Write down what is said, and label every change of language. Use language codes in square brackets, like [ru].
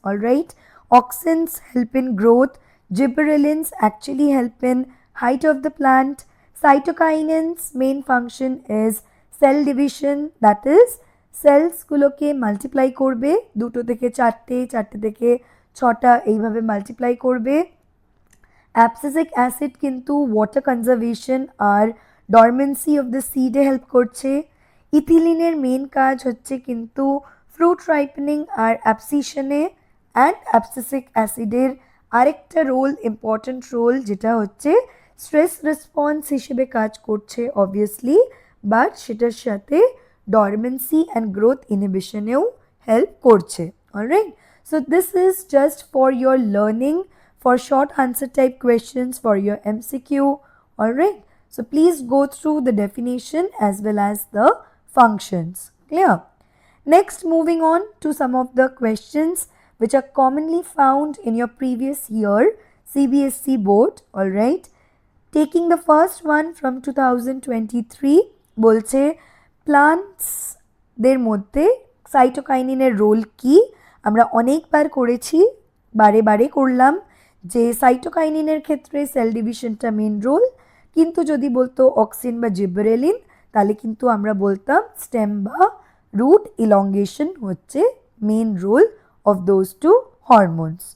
[en] Alright, auxins help in growth, gibberellins actually help in height of the plant, cytokinins main function is cell division, that is cells [bn] গুলোকে multiply করবে, দুটো থেকে চারটে, চারটে থেকে ছটা, এইভাবে মাল্টিপ্লাই করবে। অ্যাবসিসিক অ্যাসিড কিন্তু water conservation আর dormancy of the সিডে help করছে। ইথিলিনের মেন কাজ হচ্ছে কিন্তু fruit ripening আর অ্যাবসিশনে, and abscisic অ্যাসিডের আরেকটা রোল, ইম্পর্ট্যান্ট রোল, যেটা হচ্ছে স্ট্রেস রেসপন্স হিসেবে কাজ করছে অবভিয়াসলি, বাট সেটার সাথে ডরমেন্সি অ্যান্ড গ্রোথ ইনহিবিশনেও হেল্প করছে। [en] Alright, so this is just for your learning, for short answer type questions for your MCQ. Alright, so please go through the definition as well as the functions. Clear? Next, moving on to some of the questions which are commonly found in your previous year CBSE board. Alright, taking the first one from 2023, [bn] বলছে plants দের মধ্যে সাইটোকাইনিনের role কি। আমরা অনেকবার করেছি, বারে বারে করলাম যে সাইটোকাইনিনের ক্ষেত্রে সেল ডিভিশনটা মেন রোল, কিন্তু যদি বলতো অক্সিন বা জিবরেলিন, তাহলে কিন্তু আমরা বলতাম স্টেম বা রুট ইলংগেশন হচ্ছে [en] Main role of those two hormones.